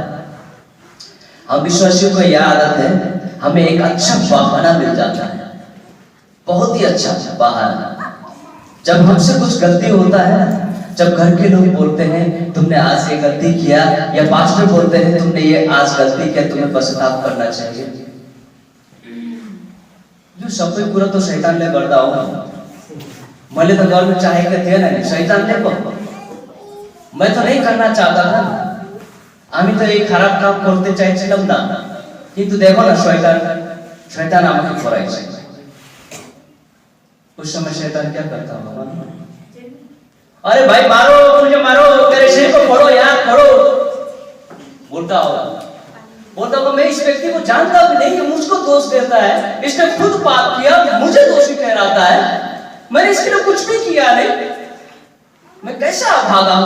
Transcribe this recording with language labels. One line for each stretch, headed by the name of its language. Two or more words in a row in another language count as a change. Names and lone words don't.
Hindi: हम विश्वासियों को यह आदत है, हमें एक अच्छा बहाना मिल जाता है, बहुत ही अच्छा बहाना। जब हमसे कुछ गलती होता है, जब घर के लोग बोलते हैं तुमने आज ये गलती किया, या पास्टर बोलते हैं तुमने ये आज गलती किया, तुम्हें पश्चाताप करना चाहिए।
Nepali: जो सब कोई पूरा तो शैतान ले गर्दा हो, मैले तो गर्नु चाहेको थिएन नि, शैतानले पो।
Hindi: मैं तो नहीं करना चाहता था,
Bangla: আমি তো এই খারাপ কাম করতে চাইছিলাম না, কিন্তু দেখো না শয়তান আমাকে করাইছে।
Hindi: उस समय शैतान क्या करता होगा? अरे भाई मारो, मुझे मारो, मेरे शरीर को फोड़ो यार, फोड़ो, बोलता होगा। बोलता होगा मैं इस व्यक्ति को जानता भी नहीं कि मुझको दोष देता है, इसने खुद पाप किया, मुझे दोषी ठहराता है, मैंने इसके लिए कुछ भी किया नहीं, मैं कैसा भागा?